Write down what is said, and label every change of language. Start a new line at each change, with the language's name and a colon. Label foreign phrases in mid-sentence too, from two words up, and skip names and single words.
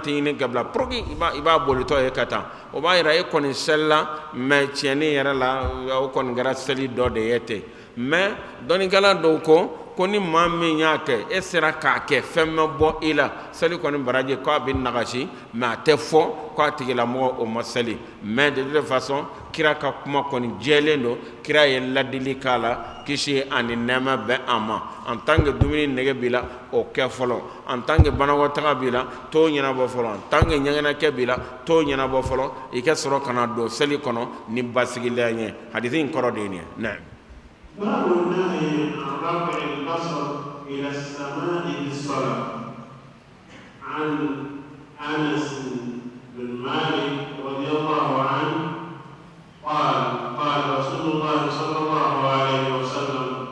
Bambara: tɛ ɲini ka bila pour que i b'a bolitɔ ye ka taa o b'a yira e kɔni selila mais tiɲɛni yɛrɛ la o kɔni kɛra seli dɔ de ye ten mais dɔnnikɛla dɔw ko ni maa min y'a kɛ e sera k'a kɛ fɛn ma bɔ i la seli kɔni baraji k'a bɛ nagasi mais a tɛ fɔ k'a tigilamɔgɔ o ma seli
French: mais de toute façon
Bambara: kira ka kuma kɔni jɛlen don kira ye ladili k'a la kisi ani nɛɛma bɛ a ma
French: en tant que
Bambara: dumuni nege b'i la o kɛ fɔlɔ
French: en tant que
Bambara: banakɔtaga b'i la t'o ɲɛnabɔ fɔlɔ
French: en tant que
Bambara: ɲɛgɛnɛkɛ b'i la t'o ɲɛnabɔ fɔlɔ i ka sɔrɔ ka na don seli kɔnɔ ni basigilen ye hadisi in kɔrɔ de ye nin ye naam.
Arabic: باب النهي عن رفع البصر إلى السماء بالصلاة عن أنس بن مالك رضي الله عنه قال قال رسول الله صلى الله عليه وسلم